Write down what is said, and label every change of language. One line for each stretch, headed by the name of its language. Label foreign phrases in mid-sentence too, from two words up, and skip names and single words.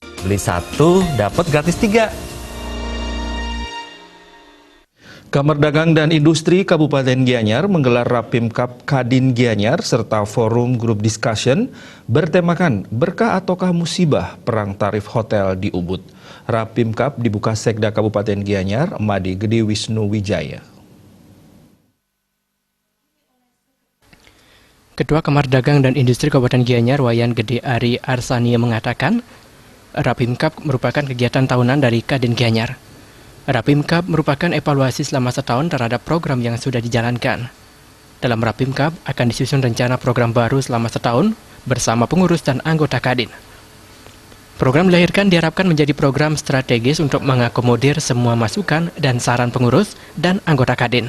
Indonesian: beli satu dapat gratis 3. Kamar Dagang dan Industri Kabupaten Gianyar menggelar Rapimkab Kadin Gianyar serta
English: forum group discussion
Indonesian: bertemakan berkah ataukah musibah perang tarif hotel di Ubud. Rapimkab dibuka Sekda Kabupaten Gianyar, Made Gede Wisnu Wijaya. Ketua Kamar Dagang dan Industri Kabupaten Gianyar, Wayan Gede Ari Arsania mengatakan, Rapimkab merupakan kegiatan tahunan dari Kadin Gianyar. Rapimkab merupakan evaluasi selama setahun terhadap program yang sudah dijalankan. Dalam Rapimkab akan disusun rencana program baru selama setahun bersama pengurus dan anggota Kadin. Program dilahirkan diharapkan menjadi program strategis untuk mengakomodir semua masukan dan saran pengurus dan anggota Kadin.